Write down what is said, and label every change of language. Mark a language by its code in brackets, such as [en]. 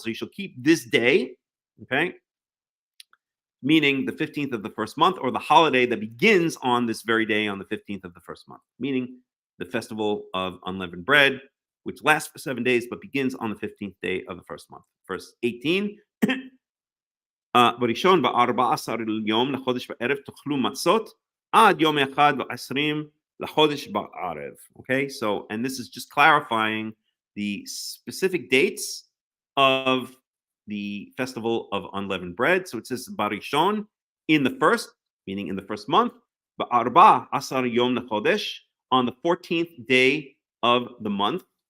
[en] So you shall keep this day, okay, meaning the 15th of the first month, or the holiday that begins on this very day on the 15th of the first month, meaning the festival of unleavened bread, which lasts for 7 days but begins on the 15th day of the first month. Verse 18. [he] בראשון ב-14 יום לחודש בערב תאכלו מצות עד יום אחד ו20 לחודש בערב. [en] Okay, so, and this is just clarifying the specific dates of the festival of unleavened bread. So it says barishon, in the first, meaning in the first month, [he] ba'arba asar yom lechodesh, [en] on the 14th day of the month.